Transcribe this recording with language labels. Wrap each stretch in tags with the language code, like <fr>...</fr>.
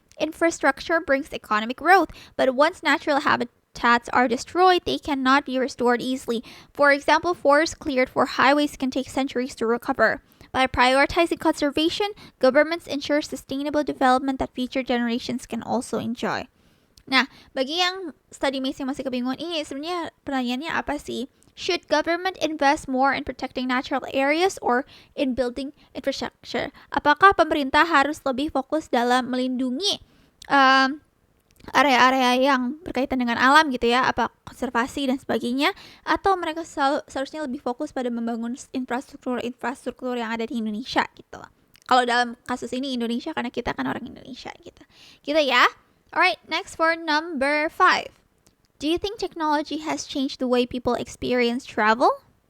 <en>Infrastructure brings economic growth, but once natural habitats are destroyed, they cannot be restored easily. For example, forests cleared for highways can take centuries to recover. By prioritizing conservation, governments ensure sustainable development that future generations can also enjoy.</en> <id>Nah, bagi yang study mates yang masih kebingungan ini, sebenarnya pertanyaannya apa sih?</id> <en>Should government invest more in protecting natural areas or in building infrastructure?</en> <id>Apakah pemerintah harus lebih fokus dalam melindungi um, area-area yang berkaitan dengan alam gitu ya, apa konservasi dan sebagainya, atau mereka seharusnya lebih fokus pada membangun infrastruktur yang ada di Indonesia gitu. Kalau dalam kasus ini Indonesia karena kita kan orang Indonesia gitu. Gitu ya.</id> <en>Alright, next for number 5. Do you think technology has changed the way people experience travel?</en>